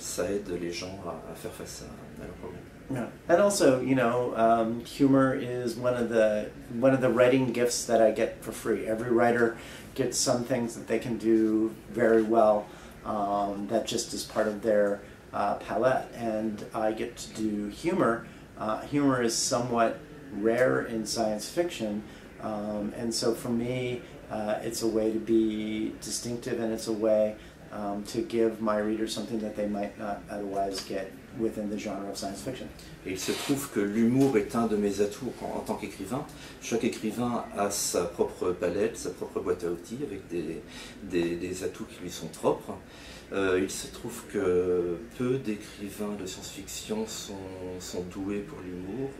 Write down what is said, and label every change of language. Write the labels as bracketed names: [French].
[French] Ça aide les gens à faire face à leurs problèmes. [English] Yeah. And also, you know, humor is one of the writing gifts that I get for free. Every writer gets some things that they can do very well that just is part of their palette, and I get to do humor. Humor is somewhat rare in science fiction, and so for me it's a way to be distinctive, and it's a way to give my readers something that they might not otherwise get within the genre of science fiction. [French] Et il se trouve que l'humour est un de mes atouts en tant qu'écrivain. Chaque écrivain a sa propre palette, sa propre boîte à outils avec des atouts qui lui sont propres. Il se trouve que peu d'écrivains de science-fiction sont doués pour l'humour.